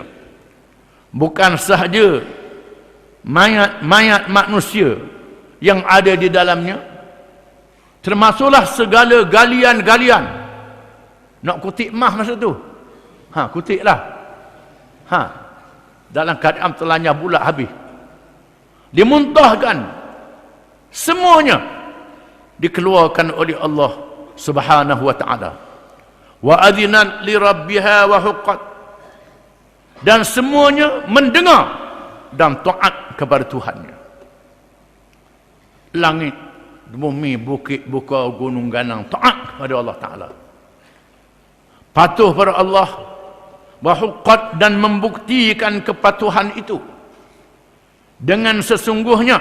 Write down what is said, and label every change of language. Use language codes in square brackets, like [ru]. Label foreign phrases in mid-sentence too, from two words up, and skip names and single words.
[ms] Bukan sahaja mayat-mayat manusia yang ada di dalamnya, termasuklah segala galian-galian. Nak kutip mah masa tu. Kutiklah. Dalam keadaan telanya bulat habis. Dimuntahkan semuanya, dikeluarkan oleh Allah [ar] سبحانه وتعالى. وأذنت لربها وحقت. [ms] Dan semuanya mendengar dan taat kepada Tuhannya. Langit, bumi, bukit, bukau, gunung ganang taat kepada Allah taala. Patuh pada Allah [ar] وحقت, [ms] dan membuktikan kepatuhan itu dengan sesungguhnya.